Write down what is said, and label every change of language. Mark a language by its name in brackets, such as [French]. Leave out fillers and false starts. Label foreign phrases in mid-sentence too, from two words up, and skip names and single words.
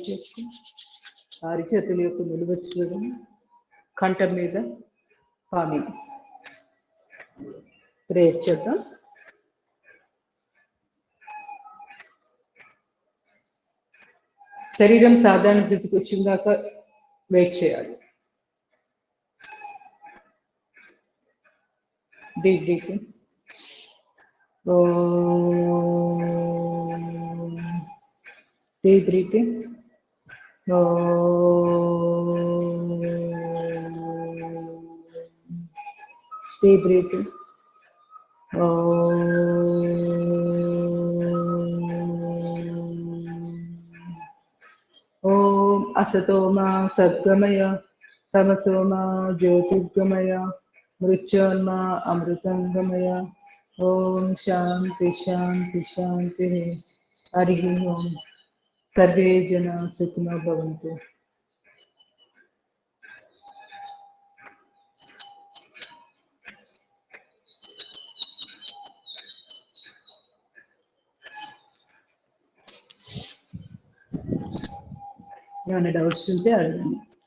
[Telugu] చేసుకుని ఆరి చేతుల యొక్క నిలువచ్చు చూడడం, కంఠం మీద పామి ప్రేయర్ చేద్దాం. శరీరం సాధారణ స్థితికి వచ్చిందాక వెయిట్ చేయాలి. [English] Deep breathing. Deep breathing. Deep breathing. [Sanskrit] ओम् असतोमा सद्गमय तमसोमा ज्योतिर्गमय मृत्योर्मा अमृतङ्गमय. ओम् शान्ति शान्ति शान्ति. हरिः ओम्. సర్వే జన సుఖినో భవంతు. [Telugu] ఏమైనా డౌట్స్ ఉంటే అడగండి.